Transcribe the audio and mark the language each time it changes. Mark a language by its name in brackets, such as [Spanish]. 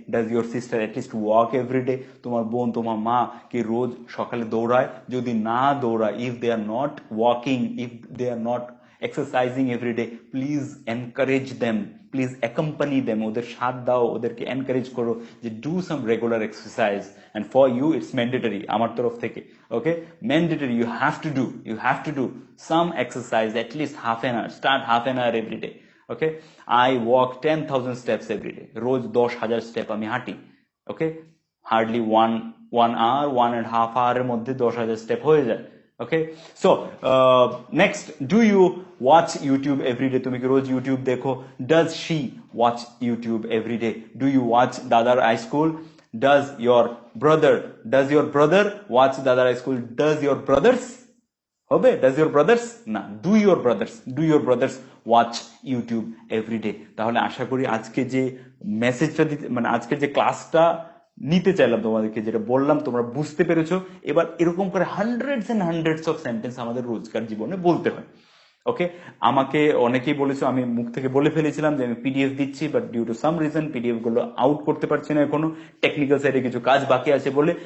[Bangla] Does your sister at least walk everyday? তোমার বোন, তোমার মা কি রোজ সকালে দৌড়ায়? [English] যদি না দৌড়ায়, if they are not walking, if they are not exercising every day, please encourage them, please accompany them, ওদের সাথ দাও, ওদেরকে এনকারেজ করো যে do some regular exercise, and for you it's mandatory আমার তরফ থেকে। okay, mandatory, you have to do some exercise, at least half an hour, start half an hour every day. okay, I walk 10,000 steps every day, রোজ 10,000 step আমি হাঁটি। okay, hardly one hour, 1.5 hour এর মধ্যে 10,000 step হয়ে যায়। okay, so next, do you watch YouTube every day? তুমি কি রোজ ইউটিউব দেখো? does she watch YouTube every day? do you watch Dadar High School? does your brother watch Dadar High School? does your brothers হবে? does your brothers না, do your brothers watch YouTube every day? [Bangla] তাহলে আশা করি আজকে যে মেসেজটা মানে আজকে যে ক্লাসটা নিতে চাইলাম তোমাদেরকে, যেটা বললাম তোমরা বুঝতে পেরেছো। এবার এরকম করে হান্ড্রেডস অফ সেন্টেন্স আমাদের রোজকার জীবনে বলতে হয়। ওকে, আমাকে অনেকেই বলেছো, আমি মুখ থেকে বলে ফেলেছিলাম যে আমি পিডিএফ দিচ্ছি, but due to some reason PDF গুলো আউট করতে পারছি না এখনো, টেকনিক্যাল সাইডে কিছু কাজ বাকি আছে বলে।